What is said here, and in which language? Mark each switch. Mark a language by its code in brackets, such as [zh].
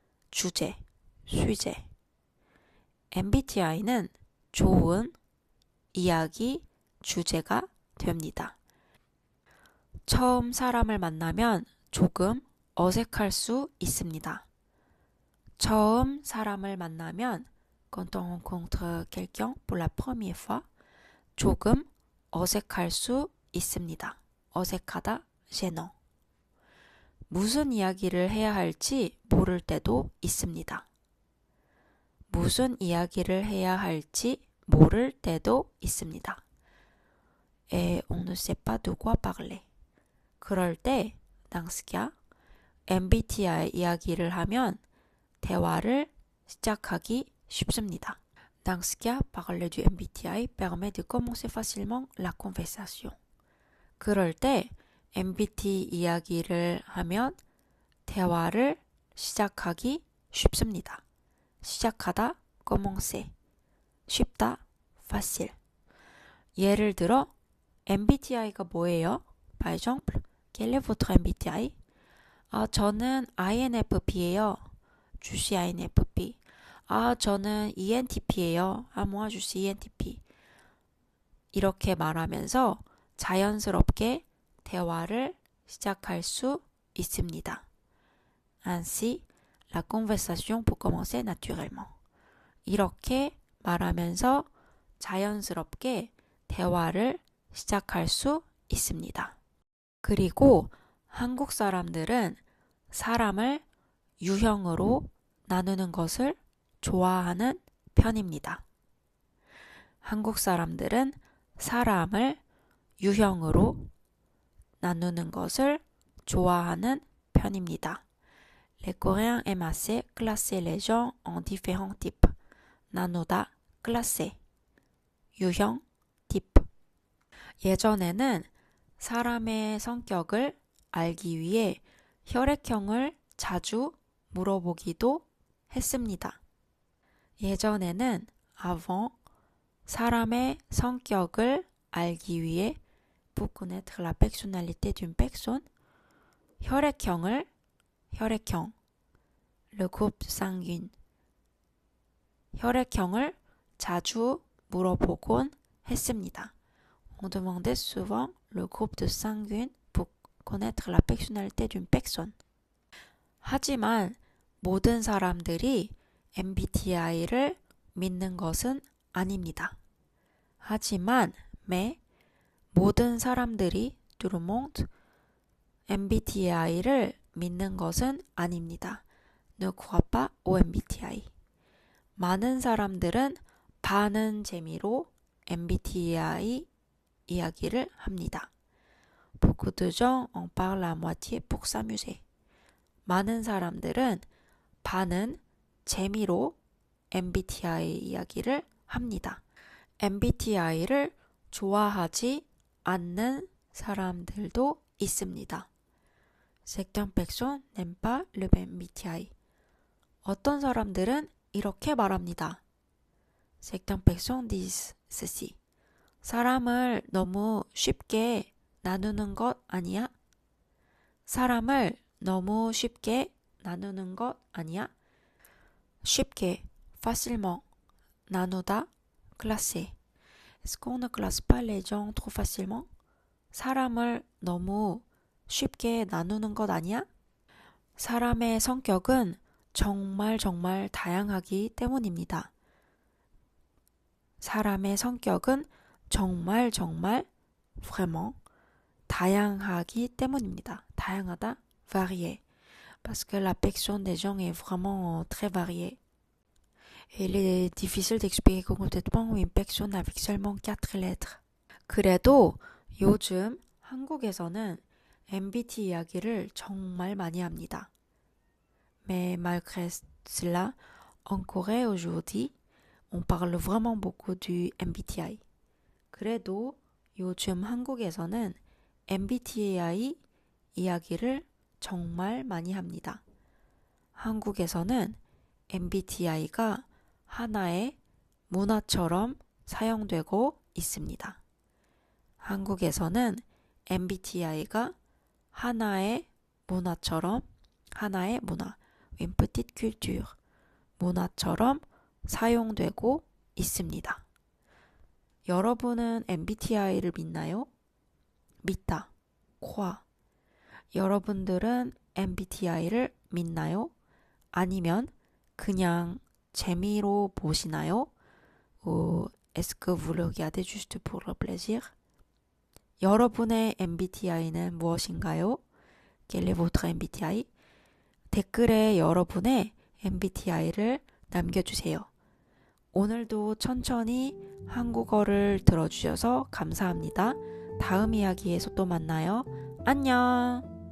[ko] 주제, sujet. MBTI는 좋은 이야기 주제가 됩니다. 처음 사람을 만나면 조금 어색할 수 있습니다. 처음 사람을 만나면 [fr] quand on rencontre quelqu'un pour la première fois [ko] 조금 어색할 수 있습니다. 어색하다, gênant. 무슨 이야기를 해야 할지 모를 때도 있습니다. 무슨 이야기를 해야 할지 모를 때도 있습니다. [fr] Et on ne sait pas de quoi parler. [ko] 그럴 때 [fr] dans ce cas, [ko] MBTI 이야기를 하면 대화를 시작하기 쉽습니다. [fr] Dans ce cas, parler du MBTI permet de commencer facilement la conversation. [ko] 그럴 때 MBTI 이야기를 하면 대화를 시작하기 쉽습니다. 시작하다, commencer. 쉽다, facile. 예를 들어, MBTI가 뭐예요? [fr] Par exemple, quel est votre MBTI? [ko] 저는 INFP예요. [fr] Je suis INFP. [ko] 저는 ENTP예요. [fr] moi je suis ENTP. [ko] 이렇게 말하면서 자연스럽게 대화를 시작할 수 있습니다. [fr] Ainsi, la conversation peut commencer naturellement. [ko] 이렇게 말하면서 자연스럽게 대화를 시작할 수 있습니다. 그리고 한국 사람들은 사람을 유형으로 나누는 것을 좋아하는 편입니다. 한국 사람들은 사람을 유형으로 나누는 것을 좋아하는 편입니다. [fr] Les Coréens aiment assez classer les gens en différents types. [ko] 나누다, classer. 유형, type. 예전에는 사람의 성격을 알기 위해 혈액형을 자주 물어보기도 했습니다. 예전에는 avant 사람의 성격을 알기 위해 [fr] pour connaître la personnalité d'une personne [ko] 혈액형 [fr] le groupe sanguin [ko] 혈액형을 자주 물어보곤 했습니다. [fr] On demandait souvent le groupe de sanguine pour connaître la personnalité d'une personne. [ko] 하지만 모든 사람들이 MBTI를 믿는 것은 아닙니다. 하지만 mais 모든 사람들이 [fr] tout le monde [ko] MBTI를 믿는 것은 아닙니다. [fr] Ne crois pas au MBTI. [ko] 많은 사람들은 반은 재미로 MBTI 이야기를 합니다. [fr] Beaucoup de gens en parlent à moitié pour s'amuser. [ko] 많은 사람들은 반은 재미로 MBTI 이야기를 합니다. MBTI를 좋아하지 않는 사람들도 있습니다. [fr] Certaines personnes n'aiment pas le MBTI. [ko] 어떤 사람들은 이렇게 말합니다. [fr] Certaines personnes disent ceci. [ko] 사람을 너무 쉽게 나누는 것 아니야? 사람을 너무 쉽게 나누는 것 아니야? 쉽게, facilement, 나누다, classer. [fr] Est-ce qu'on ne classe pas les gens trop facilement? [ko] 사람을 너무 쉽게 나누는 것 아니야? 사람의 성격은 정말 다양하기 때문입니다. 사람의 성격은 정말 vraiment 다양하기 때문입니다. 다양하다, varié. [fr] Parce que la personne des gens est vraiment très variée. Il est difficile d'expliquer complètement une personne avec seulement 4 lettres. [ko] 그래도 요즘 한국에서는 MBTI 이야기를 정말 많이 합니다. [fr] Mais malgré cela, en Corée aujourd'hui, on parle vraiment beaucoup du MBTI. [ko] 그래도 요즘 한국에서는 MBTI 이야기를 정말 많이 합니다. 한국에서는 MBTI가 하나의 문화처럼 사용되고 있습니다. 한국에서는 MBTI가 하나의 문화처럼, 하나의 문화, [fr] une petite culture, [ko] 문화처럼 사용되고 있습니다. 여러분은 MBTI를 믿나요? 믿다, croire. 여러분들은 MBTI를 믿나요? 아니면 그냥 재미로 보시나요? [fr] Est-ce que vous le regardez juste pour le plaisir? [ko] 여러분의 MBTI는 무엇인가요? [fr] Quel est votre MBTI? [ko] 댓글에 여러분의 MBTI를 남겨주세요. 오늘도 천천히 한국어를 들어주셔서 감사합니다. 다음 이야기에서 또 만나요. 안녕!